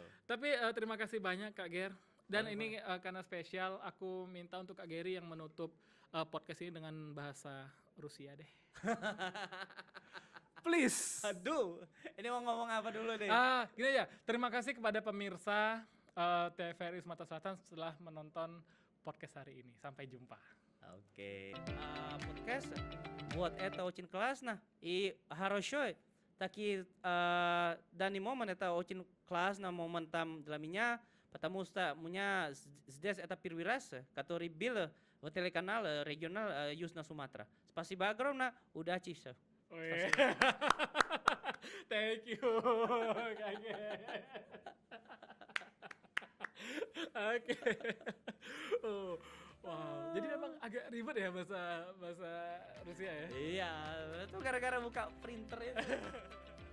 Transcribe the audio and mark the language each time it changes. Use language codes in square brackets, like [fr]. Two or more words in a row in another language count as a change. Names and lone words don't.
[id] Tapi terima kasih banyak Kak Ger. Dan ini karena spesial, aku minta untuk Kak Geri yang menutup podcast ini dengan bahasa Rusia deh. Please. Aduh, ini mau ngomong apa dulu deh? Gini ya, terima kasih kepada pemirsa TVRI Sumatera Selatan setelah menonton podcast hari ini. Sampai jumpa. Oke. Podcast buat [ru] очень классно и хорошо. Таки данный момент это очень классный момент там для меня. Потому что у меня здесь это первый раз, который был в телеканале регионал Южная Суматра. Спасибо огромное, удачи все. [en] Thank you. [id] Oke. Wow, jadi memang agak ribet ya bahasa Rusia ya? Iya, itu gara-gara buka printer ya.